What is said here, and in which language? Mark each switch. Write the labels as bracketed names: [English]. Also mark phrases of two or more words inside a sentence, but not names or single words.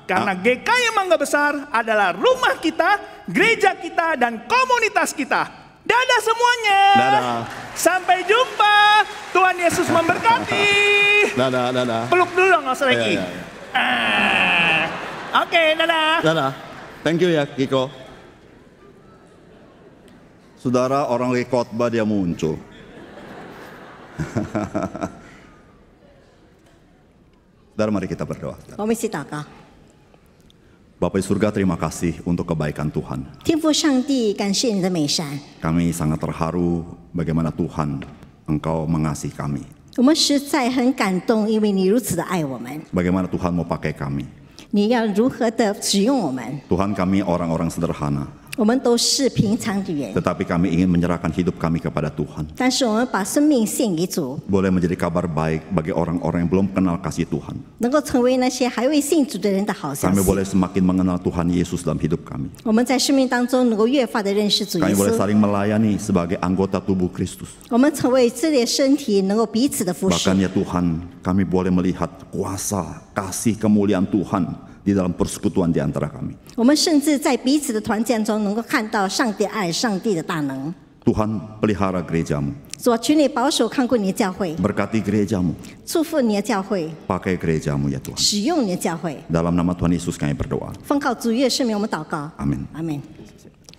[Indonesian] Karena GKY Mangga Besar adalah rumah kita, gereja kita, dan komunitas kita. Dadah semuanya. Dadah. Sampai jumpa. Tuhan Yesus memberkati. Dadah. Peluk dulu dong Loster Regi. Oke, dadah. Dadah. [English] Thank you [Indonesian] ya Kiko. Saudara, orang lagi khotbah dia muncul. Saudara, mari kita berdoa. [Chinese] 我们一起祷告。 [Indonesian] Bapa di surga, terima kasih untuk kebaikan Tuhan. [Chinese] 天父上帝，感谢你的美善， [Indonesian] Kami sangat terharu bagaimana Tuhan Engkau mengasihi kami. [Chinese] 我们实在很感动，因为你如此的爱我们， [Indonesian] Bagaimana Tuhan mau pakai kami. [Chinese] 你要如何的使用我们。 [Indonesian] Tuhan, kami orang-orang sederhana. [Chinese] 我们都是平常的人， [Indonesian] tetapi kami ingin menyerahkan hidup kami kepada Tuhan. [Chinese] 但是我们把生命献给主， [Indonesian] Boleh menjadi kabar baik bagi orang-orang yang belum kenal kasih Tuhan. [Chinese] 能够成为那些还未信主的人的好消 [Indonesian] Kami [Chinese] 息。 [Indonesian] boleh semakin mengenal Tuhan Yesus dalam hidup kami. [Chinese] 我们在生命当中能够越发的认识主耶 [Indonesian] Kami boleh [Chinese] 稣， [Indonesian] saling melayani sebagai anggota tubuh Kristus. [Chinese] 我们成为这类身体，能够彼此的服侍 [Indonesian] Bahkan。ya Tuhan, kami boleh melihat kuasa, kasih, kemuliaan Tuhan di dalam persekutuan di antara kami. [Chinese] 我们甚至在彼此的团建中，能够看到上帝爱、上帝的大能。 [Indonesian] Tuhan pelihara gerejamu, [Chinese] 主啊，求你保守看顾你的教会， [Indonesian] berkati gerejamu, [Chinese] 祝福你的教会， [Indonesian] pakai gerejamu ya Tuhan. [Chinese] 使用你的教会。 [Indonesian] Dalam nama Tuhan Yesus kami berdoa. [Chinese] 奉靠主耶稣圣名，我们祷告。 [Indonesian] Amin. [Chinese] 阿门。